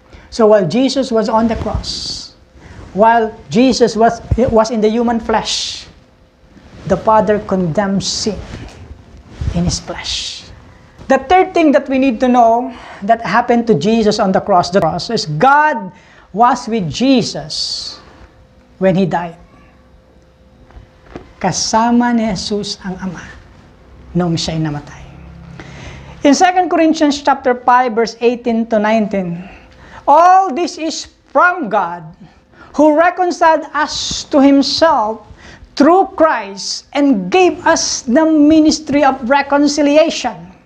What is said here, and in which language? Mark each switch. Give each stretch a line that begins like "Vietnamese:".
English: So while Jesus was on the cross, while Jesus was in the human flesh, the Father condemns sin in His flesh. The third thing that we need to know that happened to Jesus on the cross is God was with Jesus when He died.
Filipino: Kasama ni Jesus ang Ama noong siya'y namatay.
English: In 2 Corinthians chapter 5, verse 18 to 19, all this is from God, who reconciled us to Himself through Christ and gave us the ministry of reconciliation.